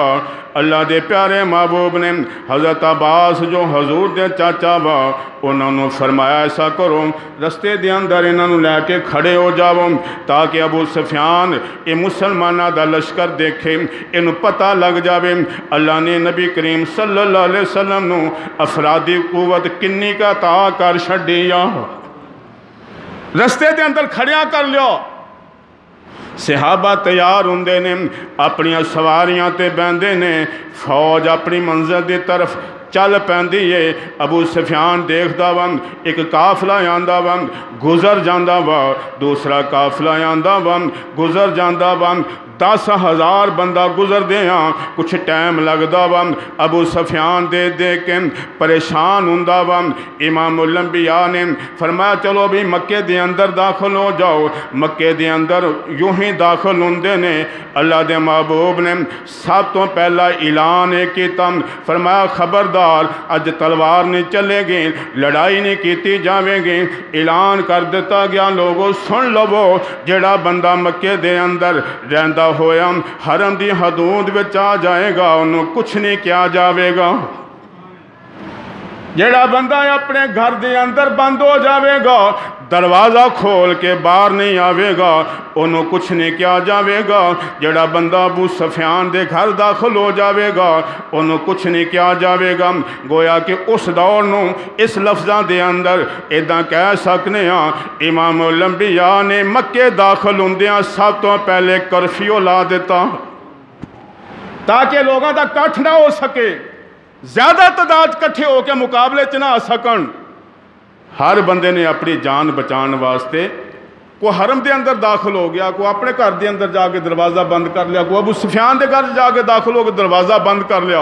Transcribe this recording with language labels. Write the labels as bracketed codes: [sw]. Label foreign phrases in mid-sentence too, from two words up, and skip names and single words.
[pa] اللہ دے پیارے محبوب نے حضرت عباس جو حضور دے چاچا وا انہوں نے فرمایا ایسا کرو رستے دے اندر انہوں لے کے کھڑے ہو جاؤ تاکہ ابو سفیان یہ مسلمانہ دا لشکر دیکھے، انہوں پتہ لگ جاوے اللہ نے نبی کریم [ar] صلی اللہ علیہ وسلم [pa] نو افرادی قوت کنی کا عطا کر چھڈیا۔ رستے دے اندر کھڑیاں کر لیا، صحابہ تیار ہوندے نے، اپنی سواریاں تے بیندے نے، فوج اپنی منزل دی طرف چل پیندی ہے۔ ابو سفیان دیکھدا ون ایک قافلہ آندا ون گزر جاندا وا، دوسرا قافلہ آندا ون گزر جاندا ون، 10,000 بندہ گزر دیاں کچھ ٹائم لگدا ون۔ ابو سفیان دے کے پریشان ہوندا ون۔ امام الانبیاء نے فرمایا چلو بھی مکے دے اندر داخل ہو جاؤ۔ مکے دے اندر یوں ہی داخل ہوندے نے، اللہ دے محبوب نے سب تو پہلا اعلان کیتا، فرمایا خبردار اج تلوار نہیں چلے گی، لڑائی نہیں کیتی جاوے گی۔ اعلان کر دیتا گیا لوگوں سن لو، جڑا بندہ مکے دے اندر رہندا ہویا حرم دی حدود وچ آ جائے گا انہوں کچھ نہیں کیا جاوے گا۔ جڑا بندہ اپنے گھر دے اندر بند ہو جاوے گا، دروازہ کھول کے باہر نہیں آوے گا، انہوں کچھ نہیں کیا جاوے گا۔ جڑا بندہ ابو سفیان دے گھر داخل ہو جاوے گا، انہوں کچھ نہیں کیا جاوے گا۔ گویا کہ اس دور نو اس لفظاں دے اندر ایداں کہہ سکنے ہاں، امام الانبیاء نے مکے داخل ہوندیاں سب تو پہلے کرفیو لا دیتا تاکہ لوگاں دا کٹھ نہ ہو سکے، زیادہ تعداد کٹھے ہو کے مقابلے چ نہ آ سکن۔ ہر بندے نے اپنی جان بچان واسطے کوئی حرم دے اندر داخل ہو گیا، کوئی اپنے گھر دے اندر جا کے دروازہ بند کر لیا، کوئی ابو سفیان دے گھر جا کے داخل ہو کے دروازہ بند کر لیا۔